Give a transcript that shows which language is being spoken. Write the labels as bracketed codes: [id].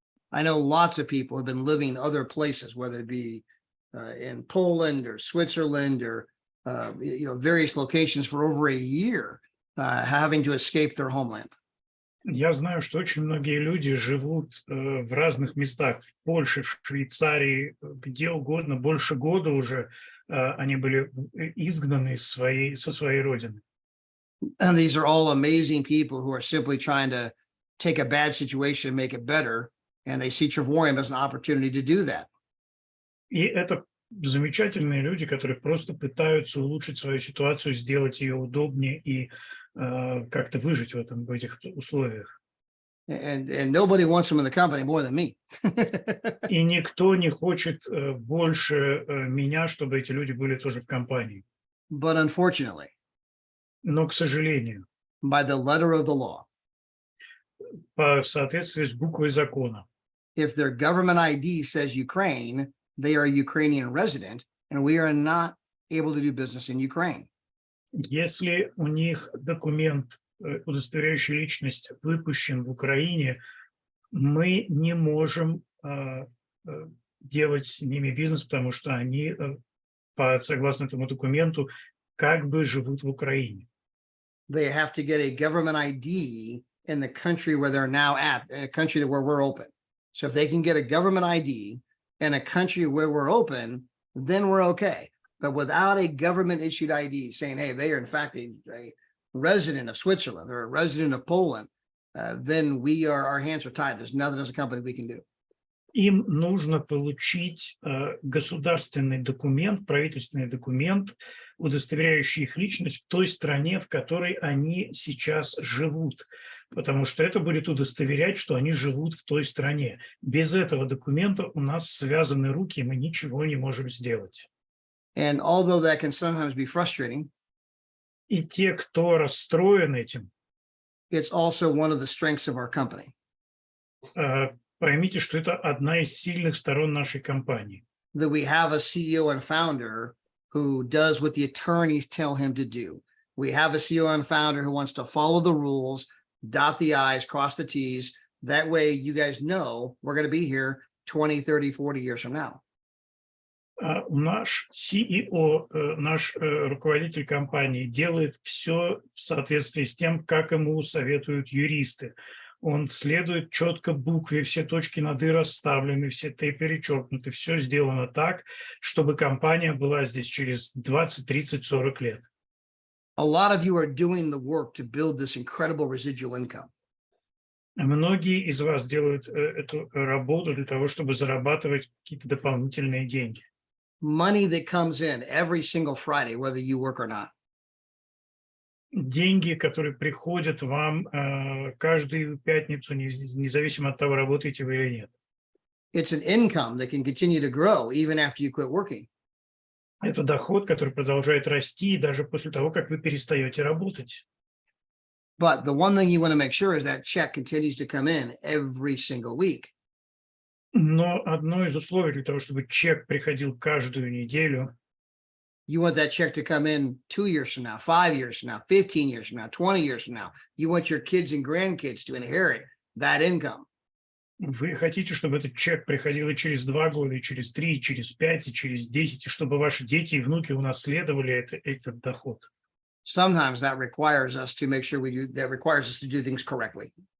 [en] I know lots of people have been living other places, whether it be in Poland or Switzerland or various locations for over a year, having to escape their homeland. [ru] Я знаю, что очень многие люди живут в разных местах, в Польше, в Швейцарии, где угодно, больше года уже они были изгнаны со своей родины. [en] And these are all amazing people who are simply trying to take a bad situation and make it better. And they see Travorium as an opportunity to do that. [ru] И это замечательные люди, которые просто пытаются улучшить свою ситуацию, сделать ее удобнее и как-то выжить в этих условиях. [en] And nobody wants them in the company more than me. [ru] И никто не хочет больше меня, чтобы эти люди были тоже в компании. [en] But unfortunately, [ru] Но, к сожалению, [en] by the letter of the law, [ru] в соответствии с буквой закона, [en] if their government ID says Ukraine, they are a Ukrainian resident, and we are not able to do business in Ukraine. [ru] если у них документ, удостоверяющий личность, выпущен в Украине, мы не можем делать с ними бизнес, потому что они, согласно этому документу, как бы живут в Украине. [en] They have to get a government ID in the country where they're now at, in a country where we're open. So if they can get a government ID in a country where we're open, then we're okay. But without a government issued ID saying, hey, they are in fact a resident of Switzerland or a resident of Poland, then our hands are tied. There's nothing as a company we can do. [ru] Им нужно получить государственный документ, правительственный документ, удостоверяющий их личность в той стране, в которой они сейчас живут, потому что это будет удостоверять, что они живут в той стране. Без этого документа у нас связаны руки, и мы ничего не можем сделать. [en] And although that can sometimes be frustrating, [ru] И те, кто расстроен этим, [en] it's also one of the strengths of our company. [ru] Поймите, что это одна из сильных сторон нашей компании. [en] That we have a CEO and founder who does what the attorneys tell him to do. We have a CEO and founder who wants to follow the rules, dot the I's, cross the T's. That way you guys know we're going to be here 20, 30, 40 years from now. [ru] Наш CEO, наш руководитель компании делает все в соответствии с тем, как ему советуют юристы. Он следует четко букве, все точки над «и» расставлены, все «т» перечеркнуты, все сделано так, чтобы компания была здесь через 20, 30, 40 лет. [en] A lot of you are doing the work to build this incredible residual income. [ru] Многие из вас делают эту работу для того, чтобы зарабатывать какие-то дополнительные деньги. [en] Money that comes in every single Friday, whether you work or not. [ru] Деньги, которые приходят вам каждую пятницу, независимо от того, работаете вы или нет. [en] It's an income that can continue to grow even after you quit working. [ru] Это доход, который продолжает расти даже после того, как вы перестаете работать. [en] But the one thing you want to make sure is that check continues to come in every single week. [ru] Но одно из условий для того, чтобы чек приходил каждую неделю, [en] you want that check to come in 2 years from now, 5 years from now, 15 years from now, 20 years from now. You want your kids and grandkids to inherit that income. [ru] Вы хотите, чтобы этот чек приходил и через 2 года, и через 3, и через 5, и через 10, и чтобы ваши дети и внуки унаследовали этот доход. [en] Sometimes that requires us to make sure requires us to do things correctly.